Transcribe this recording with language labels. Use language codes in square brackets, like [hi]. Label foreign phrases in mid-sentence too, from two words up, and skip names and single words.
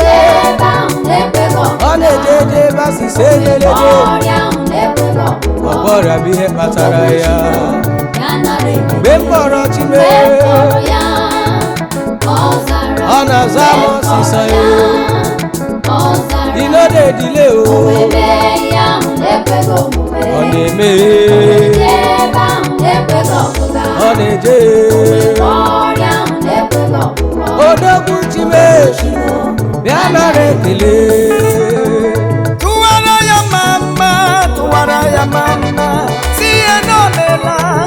[ig] Jee ebe ahụ na-ekweghị omume. Ọ na-eje eje ebe asị ise ejeleje. Ọrịa ahụ na-ekweghị ọgwụgwọ. Ọ bụ ọrịa bụ ihe kpatara ya. Ya nara ekele. Mgbe m kpọrọ Chime, Mgbe m kpọrọ ya, ọ zara. ọ na-aza m Mgbe m ọsịsa kpọrọ ya. ya, ọ zara. Ị [pcm] no dey delay o. [ig] O wee mee ihe ahụ na-ekweghị omume. Ọ na-eme. O wee jee ebe ahụ na-ekweghị ọgwụgwọ. Ọ na-eje. Ọrịa ahụ na-ekweghị ọgwụgwọ. Odogwu Chime. Bịa nara ekele. Tụwara ya mama, tụwara ya mama, si ya na o meela.